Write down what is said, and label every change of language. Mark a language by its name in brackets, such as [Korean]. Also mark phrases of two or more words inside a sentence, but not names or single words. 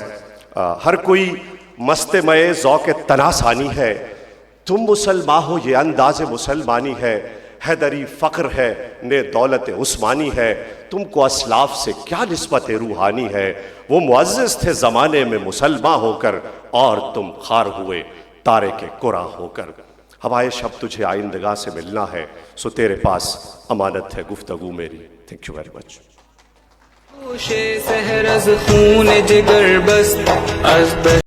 [Urdu] ہر کوئی مست مئے ذوق تنا ثانی ہے، تم مسلمان ہو یہ انداز مسلمانی ہے، حیدری فخر ہے نے دولت عثمانی ہے، تم کو اسلاف سے کیا نسبت روحانی ہے، وہ معزز تھے زمانے میں مسلمان ہو کر، اور تم خار ہوئے تارے کے قرآن ہو کر۔ ہوائے شب تجھے آئندگاہ سے ملنا ہے، سو تیرے پاس امانت ہے گفتگو میری۔ [English] Thank you very much. [Persian] سحر از خون جگر بست از